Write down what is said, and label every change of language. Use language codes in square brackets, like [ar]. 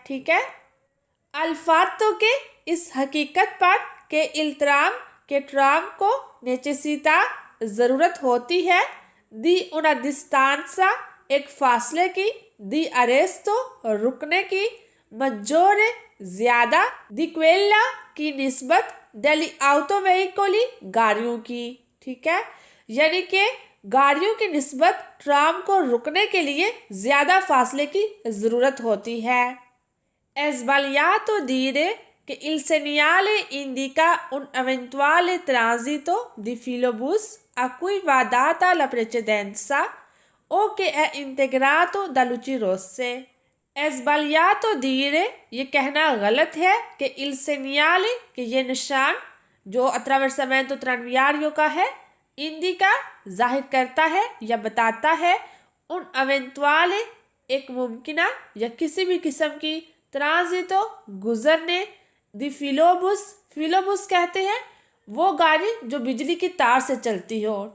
[hi] ठीक है, अल्फातो के इस हकीकत पर के इल्तराम के ट्राम को नेचेसिता ज़रूरत होती है, दी उना डिस्टांसा एक फासले की, दी अरेस्तो रुकने की, मज्जोरे ज़्यादा, दी क्वेला की निस्बत, डेली ऑटो वेहिकली गाड़ियों की। ठीक है, यानी कि गाड़ियों की निस्बत ट्राम को रुकने के लिए ज़्यादा फासले की ज़रूरत होती है। [it] Sbagliato dire che il segnale indica un eventuale transito di filobus a cui va data la precedenza o che è integrato da luci rosse। Sbagliato dire [hi] ये कहना गलत है कि [it] il segnale [hi] कि ये निशान जो attraversamento tranviario का है, इंडिका जाहिर करता है या बताता है, उन [it] eventuale [hi] एक मुमकिना या किसी भी किस्म की, ट्रांजितो गुजरने, दी फिलोबुस, फिलोबुस कहते हैं वो गाड़ी जो बिजली की तार से चलती हो।